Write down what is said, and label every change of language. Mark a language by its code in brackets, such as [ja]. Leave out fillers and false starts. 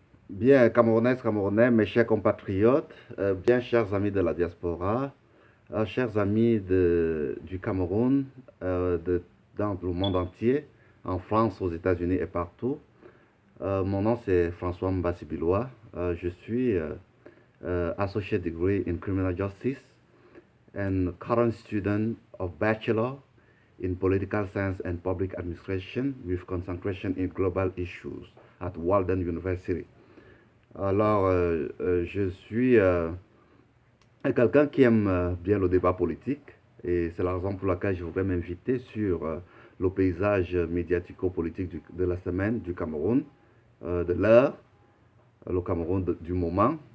[fr] Bien, Camerounaises, Camerounais, mes chers compatriotes, bien chers amis de la diaspora, chers amis du Cameroun, dans le monde entier, en France, aux États-Unis et partout. Mon nom c'est François Mbassibilois. Je suis [en] Associate Degree in Criminal Justice and current student of Bachelor in Political Science and Public Administration with concentration in global issues at Walden University. [fr] Alors, je suis quelqu'un qui aime bien le débat politique et c'est la raison pour laquelle je voudrais m'inviter sur le paysage médiatico-politique de la semaine du Cameroun, de l'heure, le Cameroun du moment.